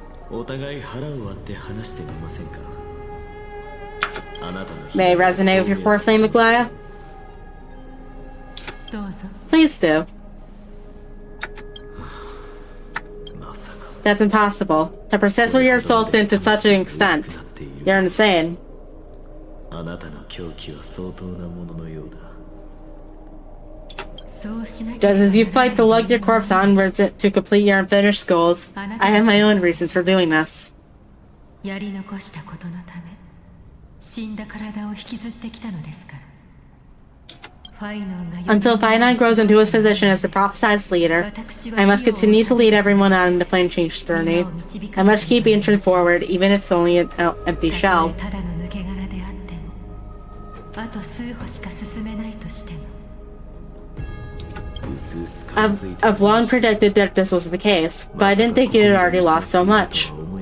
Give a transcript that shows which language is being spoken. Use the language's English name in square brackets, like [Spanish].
[English] May I resonate with your fourth flame, Aglaya? [Japanese] どうぞ。 [English] Please do. [Japanese] まさか [English] That's impossible. To persist with your soul into such an extent. You're insane. [Japanese] あなたの狂気は相当なもののようだ。そうしなければ [English] as you fight to lug your corpse onwards to complete your unfinished goals, I have my own reasons for doing this. [Japanese] やり残したことのため死んだ体を引きずってきたのですから。 [English] Until Fainon grows into his position as the prophesized leader, I must continue to lead everyone on the flame change journey. I must keep inching forward, even if it's only an empty shell. [Japanese] ただの抜け殻であってもあと数歩しか進めないとしても [English] I've long predicted that this was the case, but I didn't think you had already lost so much.